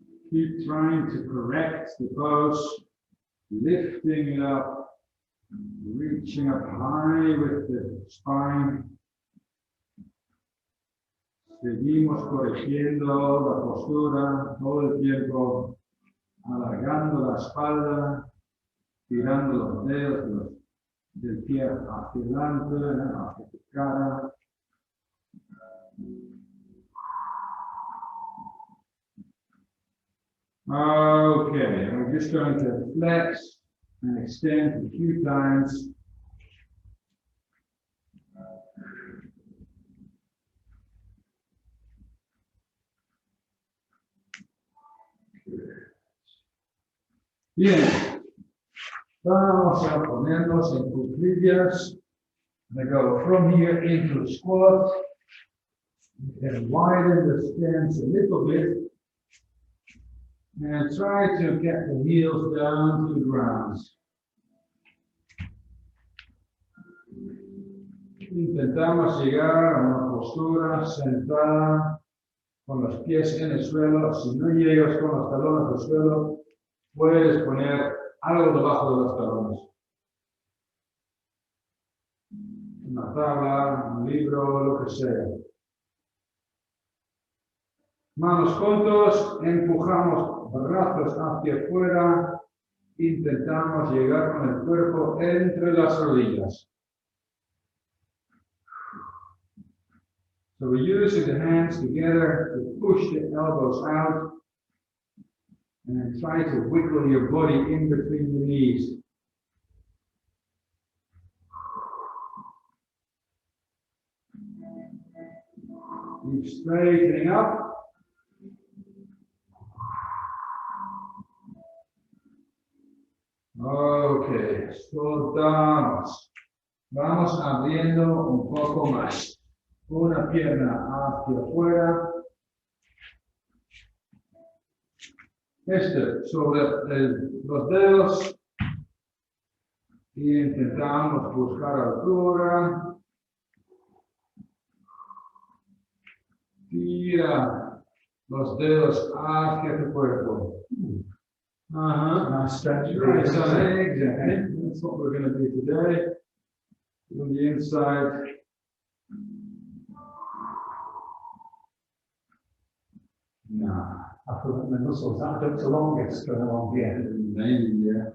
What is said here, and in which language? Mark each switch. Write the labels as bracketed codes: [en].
[en] Keep trying to correct the pose, lifting it up, reaching up high with the spine. [es] Seguimos corrigiendo la postura todo el tiempo, alargando la espalda, tirando los dedos del pie hacia adelante, hacia tu cara. [en] Okay, we're just going to flex and extend a few times. [es] Bien, Vamos a ponernos en cuclillas. [en] We go from here into squat. And widen the stance a little bit. And try to get the heels down to the ground. [es] Intentamos llegar a una postura sentada con los pies en el suelo. Si no llegas con los talones al suelo, puedes poner algo debajo de los talones. Una tabla, un libro, lo que sea. Manos juntos, empujamos brazos hacia afuera, intentamos llegar con el cuerpo entre las rodillas. [en] So we're using the hands together to push the elbows out and try to wiggle your body in between your knees. Keep straightening up. [es] Ok, soltamos. Vamos abriendo un poco más. Una pierna hacia afuera. Sobre los dedos. Y intentamos buscar altura. Tira los dedos hacia tu cuerpo. [en] Nice stretch. Exactly. That's what we're going to do today. On the inside. No, I feel that the muscles, that adductor longest going along here. Maybe, yeah.